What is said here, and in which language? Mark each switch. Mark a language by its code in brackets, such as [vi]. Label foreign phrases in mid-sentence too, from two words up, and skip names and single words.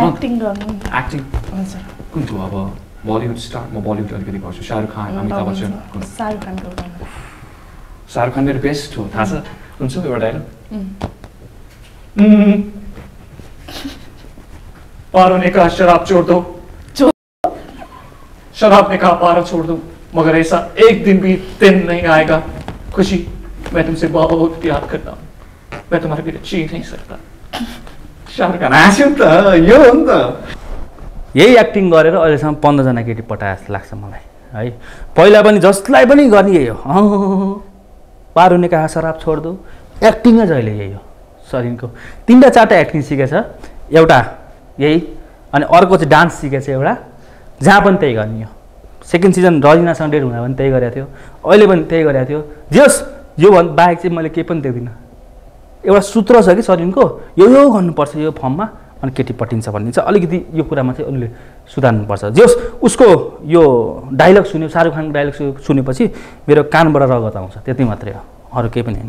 [ne] एक्टिङ गर्नु एक्टिङ कुन थियो अब बलिउड स्टार म बलिउड अलिकति गर्छु शाहरुख खान अमिताभ बच्चन शाहरुख खान मेरो बेस्ट हो थाहा छ कुन छ एउटा डायलग [hi] पारो ने कहा शराब छोड़ दो शराब ने कहा पारो छोड़ दो मगर ऐसा एक दिन भी दिन नहीं आएगा खुशी मैं तुमसे बहुत प्यार करता हूँ मैं तुम्हारे बिना जी नहीं सकता शाहरुख खान [ne] हाँस्यो नि त यो हो नि त यही एक्टिङ गरेर अहिलेसम्म 15 जना केटी पटाए जस्तो लाग्छ मलाई है पहिला पनि जसलाई पनि गर्ने यही हो [hi] पारो ने कहा शराब छोड दो [ne] एक्टिङै जहिले यही हो सरिनको 3-4टा एक्टिङ सिकेछ एउटा यही अनि अर्को चाहिँ डान्स सिकेछ एउटा जहाँ पनि त्यही गर्ने हो [en] second season [ne] रजिनासँग डेट हुँदा पनि त्यही गरेको थियो अहिले पनि त्यही गरेको थियो जस यो बाहेक चाहिँ मैले केही पनि देख्दिनँ एउटा सूत्र छ कि सरिनको यो गर्नुपर्छ यो फर्ममा अनि केटी पटिन्छ भन्ने चाहिँ अलिकति यो कुरामा चाहिँ उनले सुधार्नुपर्छ जस उसको यो डायलग सुन्यो शाहरुख खानको डायलग सुनेपछि मेरो कानबाट रगत आउँछ त्यति मात्रै हो अरू केही पनि होइन